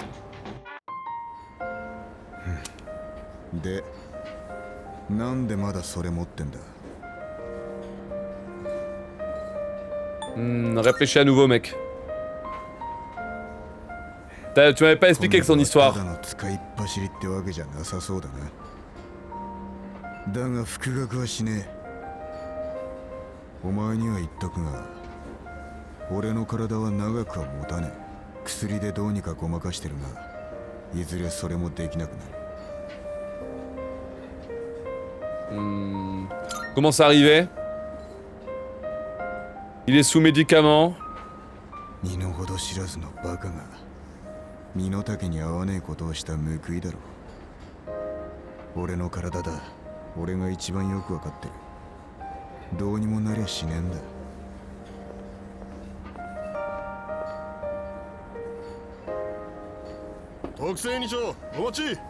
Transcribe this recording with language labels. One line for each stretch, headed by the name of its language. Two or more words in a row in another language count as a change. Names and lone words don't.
French: Réfléchis à nouveau, mec. Tu m'avais pas expliqué que son histoire.
Japanese: だが復学はしねえ。お前には言っとくが、俺の体は長くは持たねえ。薬でどうにかごまかしてるが、いずれそれもできなくなる。
French: Comment ça arrivait? Il est sous médicament.
Japanese: 身の程知らずのバカが身の丈に合わねえことをした報いだろう。俺の体だ。俺が一番よくわかってる。どうにもなりゃしねえんだ。特製二丁お待ち。